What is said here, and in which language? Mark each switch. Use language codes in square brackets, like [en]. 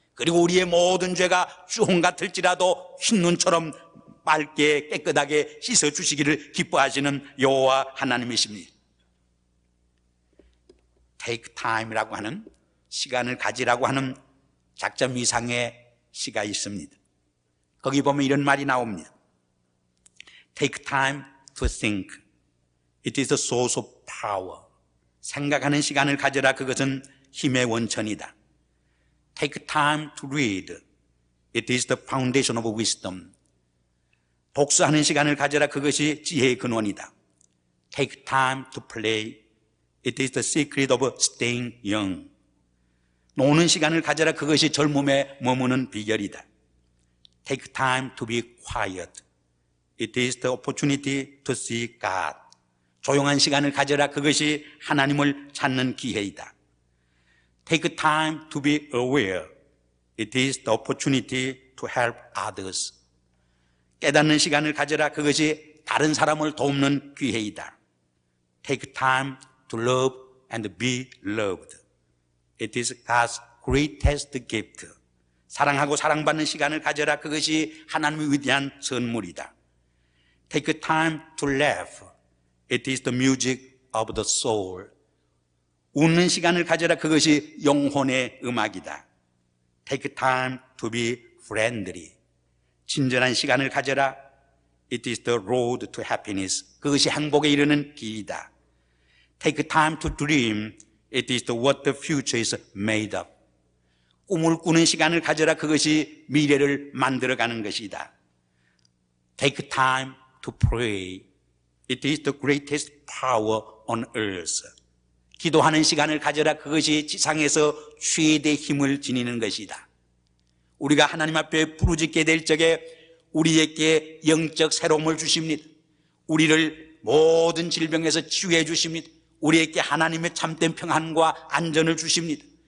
[ko] 그리고 우리의 모든 죄가 주홍 같을지라도 흰눈처럼 맑게 깨끗하게 씻어주시기를 기뻐하시는 여호와 하나님이십니다. Take time이라고 하는 시간을 가지라고 하는 작전 미상의 시가 있습니다. 거기 보면 이런 말이 나옵니다. [en] Take time to think. It is the source of power. [ko] 생각하는 시간을 가져라. 그것은 힘의 원천이다. [en] Take time to read. It is the foundation of wisdom. [ko] 독서하는 시간을 가져라. 그것이 지혜의 근원이다. [en] Take time to play. It is the secret of staying young. [ko] 노는 시간을 가져라. 그것이 젊음에 머무는 비결이다. [en] Take time to be quiet. It is the opportunity to see God. [ko] 조용한 시간을 가져라. 그것이 하나님을 찾는 기회이다. [en] Take time to be aware. It is the opportunity to help others. [ko] 깨닫는 시간을 가져라. 그것이 다른 사람을 돕는 기회이다. [en] Take time to love and be loved. It is God's greatest gift. [ko] 사랑하고 사랑받는 시간을 가져라. 그것이 하나님의 위대한 선물이다. [en] Take time to laugh. It is the music of the soul. [ko] 웃는 시간을 가져라. 그것이 영혼의 음악이다. [en] Take time to be friendly. [ko] 친절한 시간을 가져라. [en] It is the road to happiness. [ko] 그것이 행복에 이르는 길이다. [en] Take time to dream. It is what the future is made of. [ko] 꿈을 꾸는 시간을 가져라. 그것이 미래를 만들어가는 것이다. [en] Take time to pray. It is the greatest power on earth. [ko] 기도하는 시간을 가져라. 그것이 지상에서 최대의 힘을 지니는 것이다. 우리가 하나님 앞에 부르짖게 될 적에 우리에게 영적 새로움을 주십니다. 우리를 모든 질병에서 치유해 주십니다. 우리에게 하나님의 참된 평안과 안전을 주십니다.